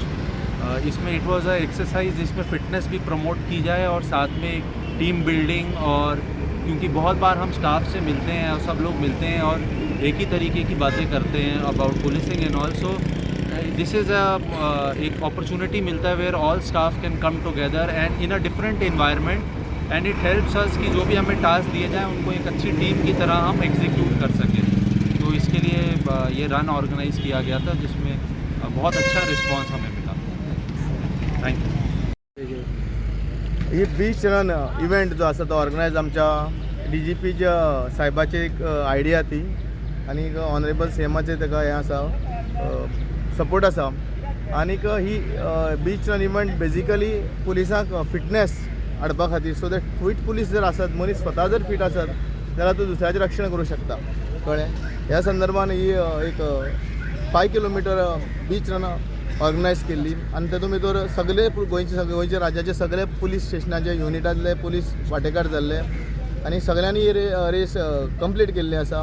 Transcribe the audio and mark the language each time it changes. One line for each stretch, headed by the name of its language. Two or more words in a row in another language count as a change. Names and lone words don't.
Hindi: इसमें
English: it was a exercise,
Hindi: इसमें फिटनेस भी प्रमोट की जाए और साथ में
English: team building,
Hindi: और क्योंकि बहुत बार हम स्टाफ से मिलते हैं और सब लोग मिलते हैं और एक ही तरीके की बातें करते हैं
English: about policing and also this is
Hindi: एक अपॉर्चुनिटी मिलता है
English: where all staff can come together and in a different environment, and it helps us
Hindi: कि जो भी हमें टास्क दिए जाएँ उनको एक अच्छी टीम की तरह हम एग्जीक्यूट कर सकें। तो इसके लिए ये रन ऑर्गेनाइज़ किया गया था, जिसमें बहुत अच्छा रिस्पॉन्स हमें मिला।
English: thank you.
Konkani: ही
English: beach run event
Konkani: जो आसा तो ऑर्गनायज आमच्या DGP साहेबाची एक आयडिया ती, आनी ऑनरेबल CMचे ताका हें आसा, सपोर्ट आसा। आनीक ही
English: beach run event basically
Konkani: पुलिसांक फिटनेस हाडपा खातीर,
English: so that
Konkani: फिट पुलीस जर आसत, मनीस स्वता जर फिट आसत जाल्यार तो दुसऱ्याचें रक्षण करूं शकता, कळ्ळें। ह्या संदर्भान ही एक 5 किलोमीटर
English: beach run organise
Konkani: केल्ली, आनी तातूंत भितर सगळे गोंयचे राज्याचे सगळे पुलीस स्टेशनाचे युनिटांतले पुलीस वांटेकार जाल्ले, आनी सगळ्यांनी ही
English: race complete
Konkani: केल्ली आसा।